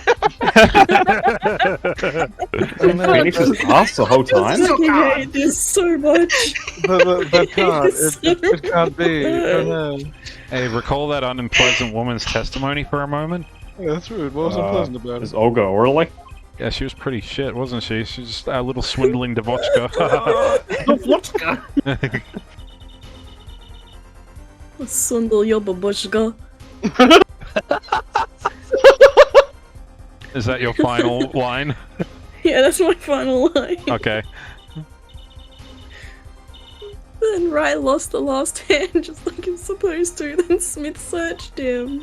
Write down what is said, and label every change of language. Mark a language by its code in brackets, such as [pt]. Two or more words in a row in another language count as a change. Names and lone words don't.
[en] Phoenix was asked the whole time. I fucking hate this so much. That card, It's so it can't be. Oh no. Hey, recall that unpleasant woman's testimony for a moment? Yeah, that's rude. What was unpleasant about Is it? Olga Orly? Yeah, she was pretty shit, wasn't she? She's just a little swindling Devochka. Devochka! Sundel Yobabushka. Is that your final line? Yeah, that's my final line. Okay. Then Rai lost the last hand just like he was supposed to, then Smith searched him.